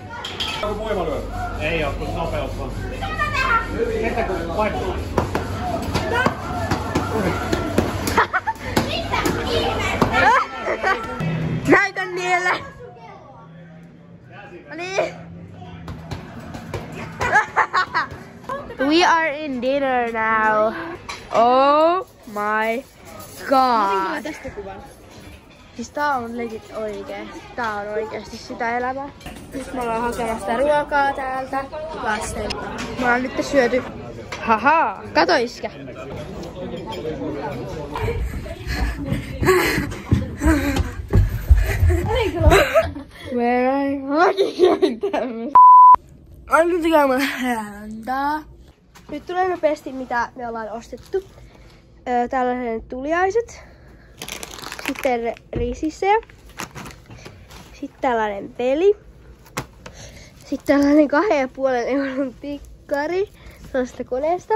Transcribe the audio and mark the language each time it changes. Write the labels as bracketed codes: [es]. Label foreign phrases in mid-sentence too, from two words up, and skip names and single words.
[fi] Onko voimalyö? Ei oo, kun nopeus vaan. Ketä kun painaa? Näytän niille! Noniin! [en] We are in dinner now. Oh my god. [fi] Tästä kuvan. Siis tää on legit oikeesti. Tää on oikeesti sitä elämää. Nyt me ollaan hakemassa ruokaa täältä lasten. Me ollaan nyt syöty. Haha, kato iskä. [en] Where I fucking tämmöstä. [fi] Annan tekemään häntä. Nyt tulee nopeasti mitä me ollaan ostettu. Tällaiset tuliaiset. Sitten riisissejä. Sitten tällainen peli. Sitten tällainen 2,5 euron tikkari tällaista koneesta.